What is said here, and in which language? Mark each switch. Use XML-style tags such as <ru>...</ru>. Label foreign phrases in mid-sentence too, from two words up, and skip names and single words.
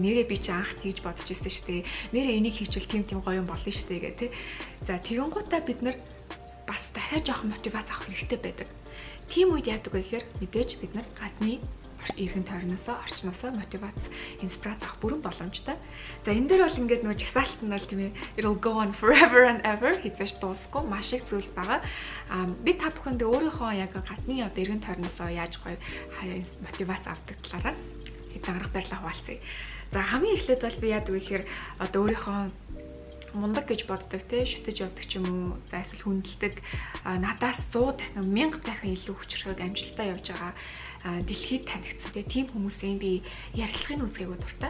<mn>Нэрээ би чи анх тийж бодож ирсэн шүү дээ. Нэрээ энийг хийчихвэл тийм гоё юм болно шүү дээ гэх тээ. За тэгэнгუутаа бид нар бас дахиад жоохон мотивац авах хэрэгтэй байдаг. Тийм үед яадаг вэ гэхээр мэдээж бид нар гадны эргэн тойрноосоо орчноосоо мотивац, инспирац авах бүрэн боломжтой. За энэ дээр бол ингээд нөгөө жагсаалт нь бол тийм ээ</mn> <en>it'll go on forever and ever</en> <mn>хийж дуусахгүй маш их зүйлс байгаа. Би та бүхэнд өөрийнхөө яг гадны одоо эргэн тойрноосоо яаж гоё мотивац авдаг талаараа хэдэн арга барилаа хуваалцъя. За хамгийн эхлээд бол би яадаг вэ гэхээр одоо өөрийнхөө мундаг гэж боддог те шүтэж явдаг ч юм уу за эсвэл хүндэлдэг надаас 100 дахин 1000 дахин илүү хүчрхэг амжилтаа явж байгаа дэлхийд танигдсан те тийм хүмүүсийн би ярилцлагын үзгээгүй дуртай.</mn>